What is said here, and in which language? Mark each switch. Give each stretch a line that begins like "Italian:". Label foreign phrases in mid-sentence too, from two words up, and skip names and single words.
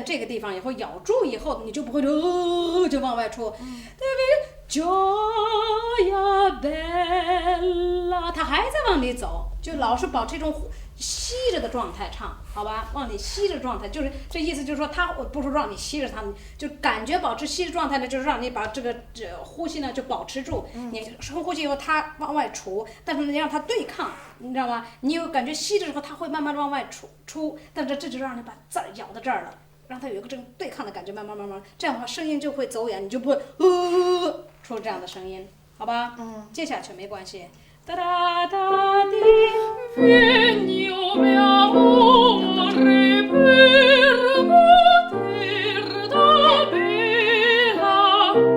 Chinese: 这个地方以后，咬住以后，你就不会就往外出。
Italian: Gioia bella，
Chinese: 它还在往里走，就老是保持这种吸着的状态唱，好吧？往里吸着状态，就是这意思，就是说它不是让你吸着它，就感觉保持吸着状态呢，就是让你把这呼吸呢就保持住。你深呼吸以后，它往外出，但是你让它对抗，你知道吗？你有感觉吸着之后，它会慢慢的往外出，但是这就让你把字儿咬到这儿了。让它有一个这种对抗的感觉，慢慢，这样的话声音就会走远，你就不会出这样的声音，好吧？接下去没关系。哒哒哒滴 ，
Italian: vieni o mio amore per goder da bella,